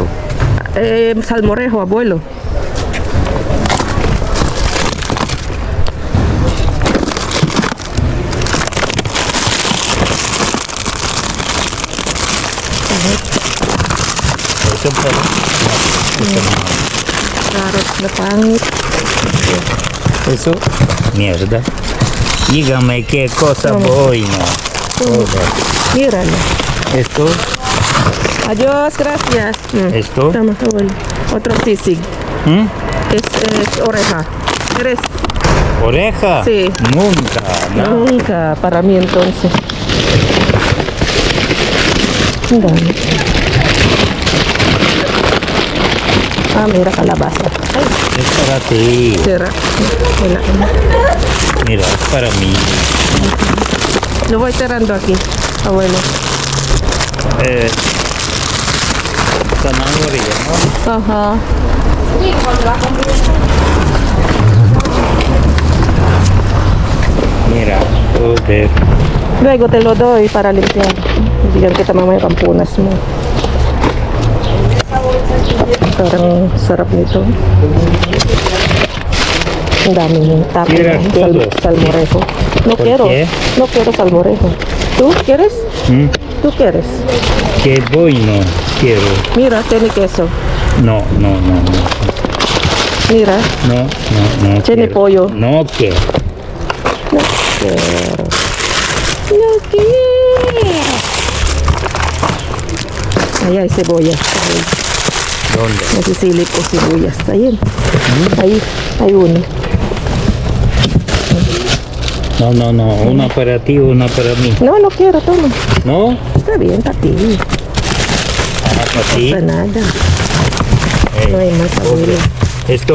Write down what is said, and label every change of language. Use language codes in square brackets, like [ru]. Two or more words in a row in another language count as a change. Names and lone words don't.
[es] Salmorejo, abuelo. Eso para... [tl] Carrot na pangit. [es] Eso, mierda. Dígame qué cosa buena. Joder. Míralo. Esto, Adiós, gracias. esto. Tama, abuelo. Otro sisig. ¿Mm? Es oreja. ¿Quieres? ¿Oreja? Sí. Nunca, no. Nunca, para mí entonces. [tl] Ang dami. [es] Ah, mira, calabaza. Ay, Es para ti. [tl] sira. Wala. [es] Mira, es para mí. Lo voy tirando aquí, abuelo. Zanahoria, ¿no? Ajá. Mira, joder. Luego te lo doy para limpiar. [tl] Bigyan kita mamaya pampunas mo. Parang sarap nito. Ang daming tapon. [es] Quieres todo? Salmorejo. No ¿Por quiero. qué? No quiero salmorejo. ¿Tú quieres? ¿Mm? ¿Tú quieres? Qué bueno quiero. Mira, tiene queso. No, no, no, no. Mira. No, no, no. Tiene quiero. pollo. No quiero. No quiero. No quiero. Ahí hay cebolla. ¿Dónde? [tl] Nasisilip ko sibuyas. Ayun. [es] Ahí, hay uno. No, no, no. Una para ti, una para mí. No, no quiero, toma. ¿No? Está bien, para ti. Ah, para ti. No pasa nada. Ey, No hay más, pobre. abuelo. ¿Esto?